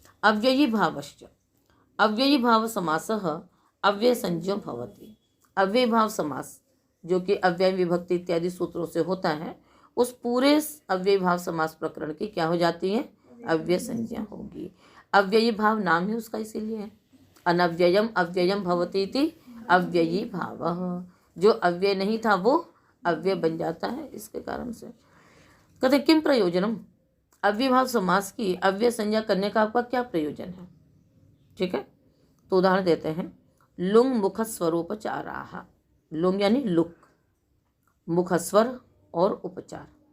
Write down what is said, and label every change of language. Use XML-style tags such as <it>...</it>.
<sa>अव्ययी भावश्च, अव्ययी भाव समासः अव्यय संज्ञो भवति।</sa> <hi>अव्यय भाव समास जो कि अव्यय विभक्ति इत्यादि सूत्रों से होता है, उस पूरे अव्यय भाव समास प्रकरण की क्या हो जाती है? अव्यय संज्ञा होगी। अव्ययी भाव नाम ही उसका इसीलिए है।</hi> <sa>अनव्ययम अव्ययम भवति इति अव्ययी भाव।</sa> <hi>जो अव्यय नहीं था वो अव्यय बन जाता है, इसके कारण से। कहते</hi> <sa>किम प्रयोजनम,</sa> <hi>अव्यय भाव समास की अव्यय संज्ञा करने का आपका क्या प्रयोजन है? ठीक है, तो उदाहरण देते हैं।</hi> <sa>लुंग मुख स्वरोपचाराः,</sa> <hi>लुंग यानी लुक, मुख स्वर और उपचार।</hi>